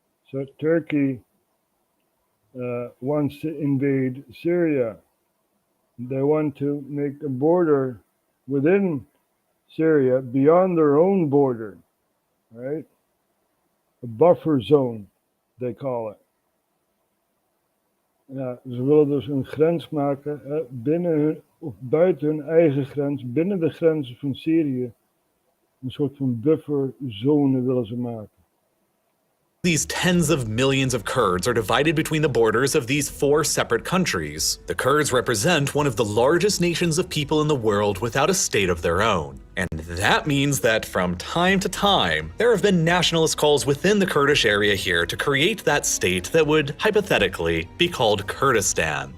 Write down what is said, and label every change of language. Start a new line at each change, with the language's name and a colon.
English: So Turkey wants to invade Syria. They want to make a border within Syria beyond their own border, right? A buffer zone, they call it.
Dutch: Ja, ze willen dus een grens maken binnen hun, of buiten hun eigen grens, binnen de grenzen van Syrië. Een soort van bufferzone willen ze maken.
English: These tens of millions of Kurds are divided between the borders of these 4 separate countries. The Kurds represent one of the largest nations of people in the world without a state of their own. And that means that from time to time, there have been nationalist calls within the Kurdish area here to create that state that would, hypothetically, be called Kurdistan.